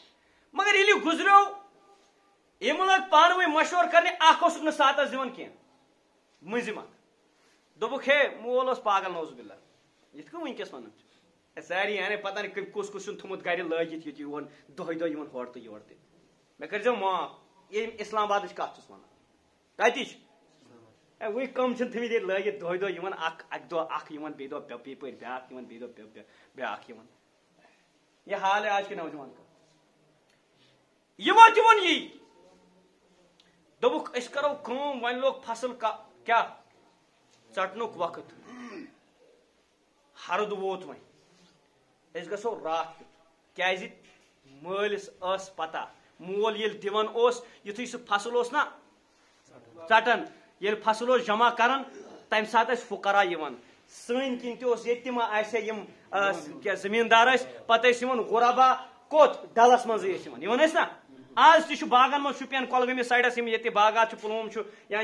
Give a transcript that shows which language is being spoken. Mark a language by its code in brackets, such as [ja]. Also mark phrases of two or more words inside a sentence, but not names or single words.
[ks] مگر ییٚلہِ یہِ گُزریو یِمن لٲگۍ پانہٕ ؤنۍ مشورٕ کرنہِ اکھ اوسُکھ نہٕ ساتس دِوان کینٛہہ مٔنزِم اکھ دوٚپُکھ ہے مول اوس پاگل [ar] نوز باللہ [ks] یِتھ کٔنۍ ؤنکیٚس ونان چھِ ساری [ur] یعنی پتہ نہیں [ks] کُس کُس چھُن تھوٚمُت گرِ لٲگِتھ ییٚتہِ یِوان دۄہے دۄہ یِوان ہورٕ تہٕ یورٕ تہِ مےٚ کٔرۍزیو معاف ییٚمۍ اسلام آبادٕچ کتھ چھُس ونان کتِچ وٕنۍ کم چھِنہٕ تھٔمٕتۍ ییٚتہِ لٲگِتھ دۄہے دۄہ یِوان اکہِ دۄہ اکھ یِوان بیٚیہِ دۄہ یپٲرۍ بیاکھ یِوان بیٚیہِ دۄہ بیاکھ یِوان [ur] یہ حال ہے آج کے نوجوان کا [ks] یِمو تہِ ووٚن یی دوٚپُکھ أسۍ کرو کٲم وۄنۍ لوگ فصل کیٛاہ ژٹنُک وقت ہرُد ووت وۄنۍ أسۍ گژھو راتھ کیُتھ کیازِ مٲلِس ٲس پتہ مول ییٚلہِ دِوان اوس یُتھُے سُہ فصل اوس نا ژٹان ییٚلہِ فصل اوس جمع کران تمہِ ساتہٕ ٲسۍ فُقرا یِوان سٲنۍ کِنۍ تہِ اوس ییٚتہِ تہِ ما آسہِ یِم کیٛاہ زٔمیٖندار ٲسۍ پتہٕ ٲسۍ یِوان غُربا کوٚت ڈلس منٛزٕے ٲسۍ یِوان ٲسۍ نا آز تہِ چھُ باغن منٛز شُپین کۄلگٲمِس سایڈس یِم ییٚتہِ باغات چھُ پُلووم چھُ یا